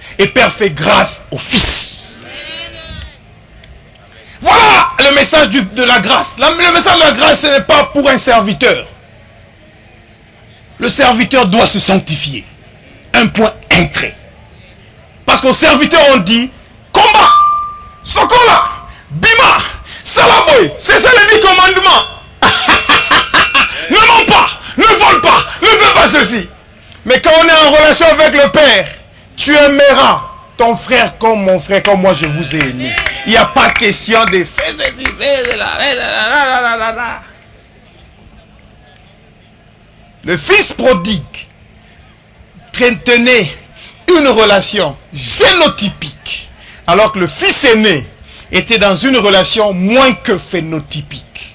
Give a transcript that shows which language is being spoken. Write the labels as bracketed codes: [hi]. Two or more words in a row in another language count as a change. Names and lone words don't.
[fr] Et Père fait grâce au Fils. Voilà le message de la grâce. Le message de la grâce, ce n'est pas pour un serviteur. Le serviteur doit se sanctifier. Un point, un trait. Parce qu'au serviteur, on dit combat, [ln] sokola, bima, salaboy. [fr] C'est ça les 10 commandements. Ne mens pas, ne vole pas, ne fais pas ceci. Mais quand on est en relation avec le Père, tu aimeras ton frère comme mon frère, comme moi je vous ai aimé. Il n'y a pas question de faire ce que tu fais. Le fils prodigue tenait une relation génotypique, alors que le fils aîné était dans une relation moins que phénotypique.